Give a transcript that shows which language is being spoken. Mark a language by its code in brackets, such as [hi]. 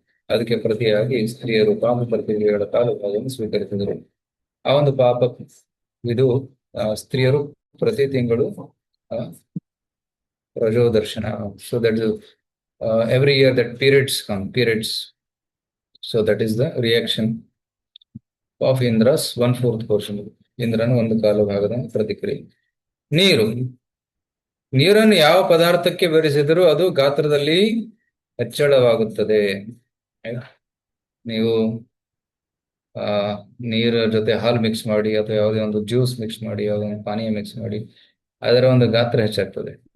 [kn] ಅದಕ್ಕೆ ಪ್ರತಿಯಾಗಿ ಸ್ತ್ರೀಯರು ಪಾಪ ಪ್ರತಿಕ್ರಿಯೆಗಳ ಕಾಲುಭಾಗವನ್ನು ಸ್ವೀಕರಿಸಿದರು. ಆ ಒಂದು ಪಾಪ ಇದು ಸ್ತ್ರೀಯರು ಪ್ರತಿ ತಿಂಗಳು ರಜೋದರ್ಶನ, [en] So that is every year that periods. So that is the reaction of Indra's 1/4 portion. [kn] ಇಂದ್ರನ 1/4 ಭಾಗದ ಪ್ರತಿಕ್ರಿಯೆ. ನೀರನ್ನು ಯಾವ ಪದಾರ್ಥಕ್ಕೆ ಬೆರೆಸಿದರೂ ಅದು ಗಾತ್ರದಲ್ಲಿ ಹೆಚ್ಚಳವಾಗುತ್ತದೆ. ನೀವು ನೀರ ಜೊತೆ ಹಾಲು ಮಿಕ್ಸ್ ಮಾಡಿ ಅಥವಾ ಯಾವುದೇ ಒಂದು ಜ್ಯೂಸ್ ಮಿಕ್ಸ್ ಮಾಡಿ, ಯಾವುದೇ ಒಂದು ಪಾನೀಯ ಮಿಕ್ಸ್ ಮಾಡಿ, ಅದರ ಒಂದು ಗಾತ್ರ ಹೆಚ್ಚಾಗ್ತದೆ.